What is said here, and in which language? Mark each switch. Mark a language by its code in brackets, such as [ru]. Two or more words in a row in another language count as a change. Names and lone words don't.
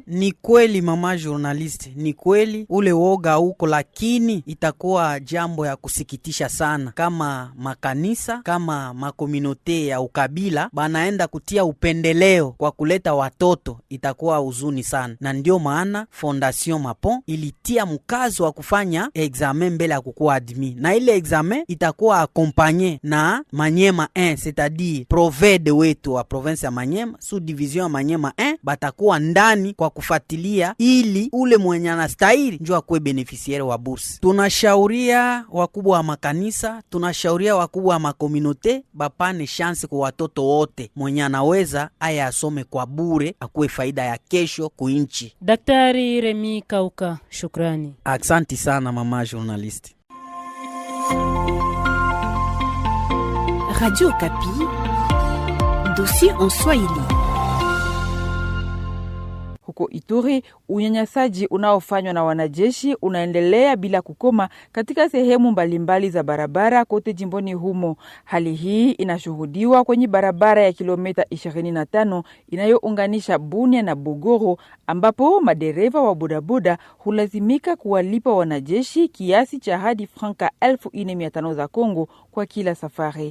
[sw] Ni kweli mama journalist, ni kweli ule woga huko, lakini itakuwa jambo ya kusikitisha sana kama makanisa, kama makomunote ya ukabila banaenda kutia upendeleo kwa kuleta watoto, itakuwa huzuni sana. Na ndio maana Fondation Mapon ilitia mkazo wa kufanya examen mbele ya kukuwa admis, na ile examen itakuwa akompanye na Manyema 1, [fr] c'est-à-dire [sw] provede wetu wa province ya Manyema, [fr] sous division [sw] ya Manyema 1 batakuwa ndani kwa kufuatilia ili ule mwenye anastahili njoo akuwe beneficiaire wa bourse. Tunashauria wakubwa wa makanisa, tunashauria wakubwa wa makomunote bapane chance kwa watoto wote, mwenye anaweza aya asome kwa bure, akuwe faida ya kesho kuinchi. Daktari Remi Kauka, shukrani. Asante sana mama journalist. Radio Kapi, [fr] dossier en Swahili. [sw] Huko Ituri, unyanyasaji unaofanywa na wanajeshi unaendelea bila kukoma katika sehemu mbalimbali za barabara kote jimboni humo. Hali hii inashuhudiwa kwenye barabara ya kilomita 25 inayounganisha Bunia na Bogoro, ambapo madereva wa bodaboda hulazimika kuwalipa wanajeshi kiasi cha hadi franka 1500 za Kongo kwa kila safari.